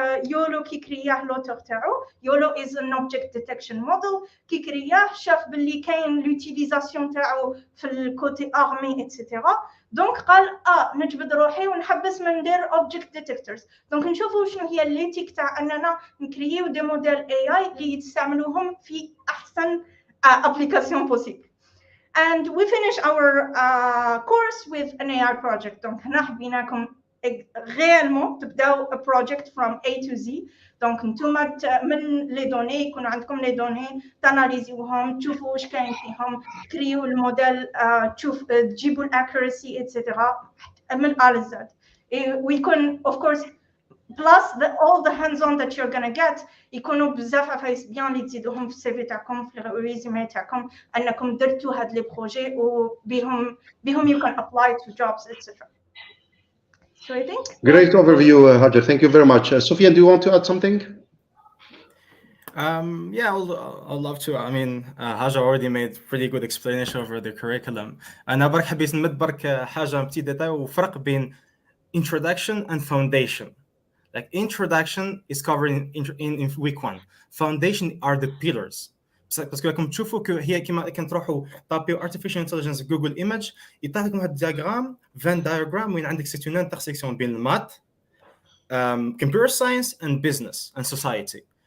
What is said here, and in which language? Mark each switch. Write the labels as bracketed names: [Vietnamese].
[Arabic] يولو كي كرياه لوتور تاعو يولو [English] is an object detection model [Arabic] كي كرياه شاف باللي كاين لوتيليزاسيون تاعو في الكوتي ارمي اتسيتيرا دونك قال نجبد روحي ونحبس من ندير object detectors دونك نشوفوا شنو هي الليتيك تاع اننا نكريو دي موديل اي اللي يستعملوهم في احسن application possible. [English] And we finish our course with an AI project. Donc [Arabic] هنا حبيناكم [English] réellement تبداو a project from A to Z. [Arabic] Donc نتوما من لي دوني يكون عندكم لي دوني تاناليزيوهم تشوفوا واش كاين فيهم تكريو الموديل تجيبوا الاكيورسي اتسيتيرا من A ل Z. ويكون [English] of course plus all the hands-on that you're gonna get [Arabic] يكونوا بزاف عفايس بيان اللي تزيدوهم في السي في تاعكم في الريزومي تاعكم انكم درتوا هاد لي بروجي وبهم [English] you can apply to jobs etc. So I think great overview Hajar, thank you very much. Sofian, do you want to add something? Yeah, I'll love to. I mean, Hajar already made pretty good explanation over the curriculum. [Arabic] أنا برك حبيت نمد برك حاجة بتي ديتاي وفرق بين [English] introduction and foundation. Like introduction is covered in week 1. Foundation are the pillars. [French] Parce que comme [Arabic] تشوفوا que هي كيما كان تروحوا طابيو [English] artificial intelligence Google image [Arabic] يطلع لكم هاد الدياغرام [English] Venn diagram [Arabic] وين عندك [French] c'est une intersection [Arabic] بين المات [English] computer science and business and society.